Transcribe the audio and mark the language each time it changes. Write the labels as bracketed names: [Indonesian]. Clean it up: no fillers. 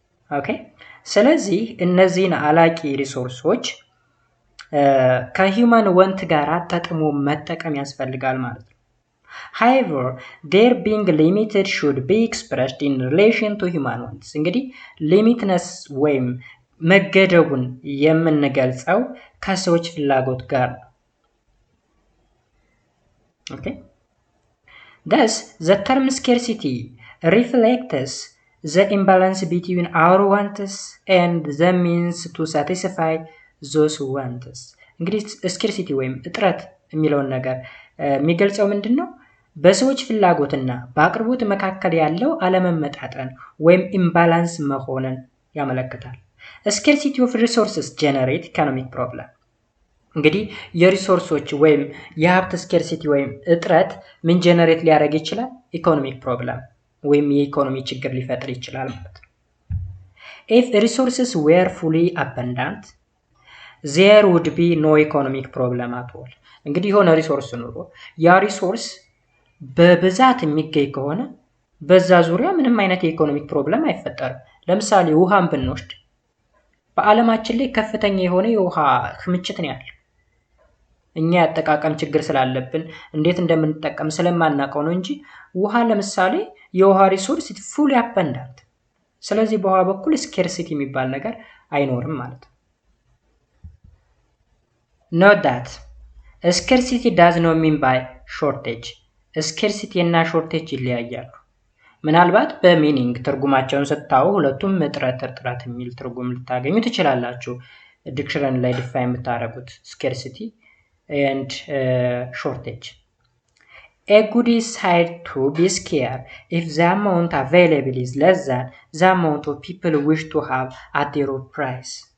[Amharic] ኦኬ። ስለዚህ እነዚህን አላቂ ሪሶርሶች ከሂውማን ወንት ጋር አጣጥሞ መጠቀም ያስፈልጋል ማለት ነው። [English] However, their being limited should be expressed in relation to human wants. [Amharic] እንግዲህ ሊሚትነስ ወይም መገደቡን የምንገልጸው ከሰዎች ፍላጎት ጋር ነው። [English] Okay. Thus, the term scarcity reflects the imbalance between our wants and the means to satisfy those wants. [Amharic] እንግዲህ ስኬርሲቲ ወይም እጥረት የሚለውን ነገር የሚገልጸው ምንድነው? በሰዎች ፍላጎትና በአቅርቦት መካከል ያለው አለመመጣጠን ወይም ኢምባላንስ መሆንን ያመለክታል። [English] ስኬርሲቲ ኦፍ ሪሶርስስ ጀነሬት ኢኮኖሚክ ፕሮብለም። [Amharic] እንግዲህ የሪሶርሶች ወይም የሀብት ስኬርሲቲ ወይም እጥረት ምን ጀነሬት ሊያደርግ ይችላል? ኢኮኖሚክ ፕሮብለም ወይም የኢኮኖሚ ችግር ሊፈጥር ይችላል ማለት ነው። [English] If resources were fully abundant, there would be no economic problem at all. [Amharic] እንግዲህ የሆነ ሪሶርስ ኑሮ ያ ሪሶርስ በብዛት የሚገኝ ከሆነ በዛ ዙሪያ ምንም አይነት የኢኮኖሚክ ፕሮብለም አይፈጠርም። ለምሳሌ ውሃን ብንወስድ በዓለማችን ላይ ከፍተኛ የሆነ የውሃ ክምችት ነው ያለው። እኛ ያጠቃቀም ችግር ስላለብን እንዴት እንደምንጠቀም ስለማናውቀው ነው እንጂ ውሃ ለምሳሌ የውሃ ሪሶርስ ፉሊ አባንዳንት። ስለዚህ በውሃ በኩል ስኬርሲቲ የሚባል ነገር አይኖርም ማለት ነው። [English] Note that scarcity does not mean by shortage. [Amharic] ስኬርሲቲ እና ሾርቴጅ ይለያያሉ። ምናልባት በሚኒንግ ትርጉማቸውን ስታዩ ሁለቱም እጥረት የሚል ትርጉም ልታገኙ ትችላላችሁ። ዲክሽነሪ ላይ ዲፋይን የምታደርጉት ስኬርሲቲ and shortage. [English] A good is said to be scarce if the amount available is less than the amount of people wish to have at their price.